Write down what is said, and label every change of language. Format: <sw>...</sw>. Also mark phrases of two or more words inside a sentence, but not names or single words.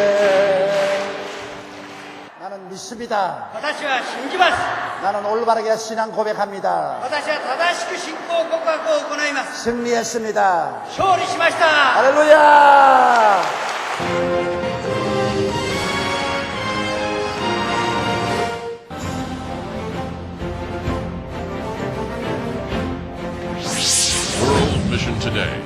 <ko>나는 믿습니다.</ko> <ja>私は信じます。</ja> <ko>나는 올바르게 신앙 고백합니다.</ko> <ja>私は正しく信仰告白を行います。</ja> <ko>승리했습니다.</ko> <ja>勝利しました。</ja> <ko>할렐루야. World Mission Today.</ko>